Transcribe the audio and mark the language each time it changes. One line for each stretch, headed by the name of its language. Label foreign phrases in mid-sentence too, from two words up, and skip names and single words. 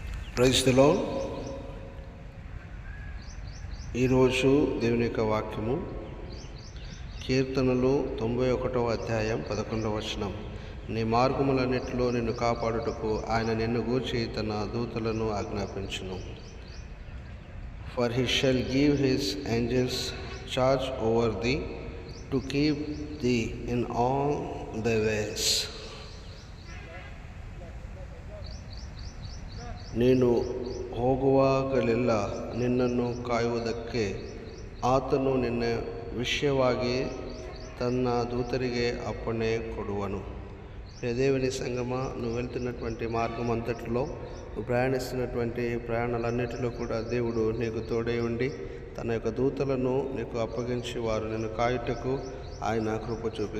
English: Praise the Lord.
Telugu: ఈరోజు దేవుని యొక్క వాక్యము కీర్తనలు 91వ అధ్యాయం 11వ వచనం. నీ మార్గములన్నిటిలో నిన్ను కాపాడుటకు ఆయన నిన్ను గూర్చి తన దూతలను ఆజ్ఞాపించును.
English: For he shall give his angels charge over thee to keep thee in all thy ways.
Kannada: ನೀನು ಹೋಗುವಾಗಲೆಲ್ಲ ನಿನ್ನನ್ನು ಕಾಯುವುದಕ್ಕೆ ಆತನು ನಿನ್ನ ವಿಷಯವಾಗಿ ತನ ದೂತರಿಗೆ ಅಪ್ಪಣೆ ಕೊಡುವನು.
Telugu: దేవుని సంగమా, నువ్వు వెళ్తున్నటువంటి మార్గం అంతటిలో, నువ్వు ప్రయాణిస్తున్నటువంటి ప్రయాణాలన్నిటిలో కూడా దేవుడు నీకు తోడై ఉండి తన యొక్క దూతలను నీకు అప్పగించి వారు నిన్ను కాయుటకు ఆయన కృప చూపిస్తాడు.